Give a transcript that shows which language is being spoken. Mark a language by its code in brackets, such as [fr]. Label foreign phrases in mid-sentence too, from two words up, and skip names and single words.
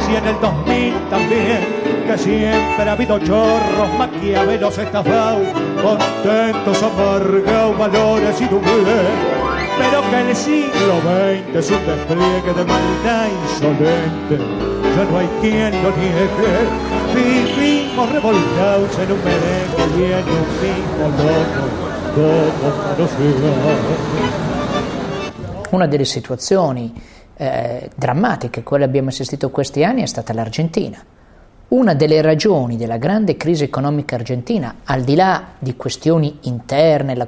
[es] y en el 2000 también, que siempre ha habido chorros, maquiavelos estafados, contentos, amargados, valores y doblez, pero que el siglo XX es un despliegue de maldad insolente, ya no hay quien lo niegue, vivimos revolcados en un merengue y en un mismo loco. [it] Una delle situazioni drammatiche a cui abbiamo assistito questi anni è stata l'Argentina. Una delle ragioni della grande crisi economica argentina, al di là di questioni interne, la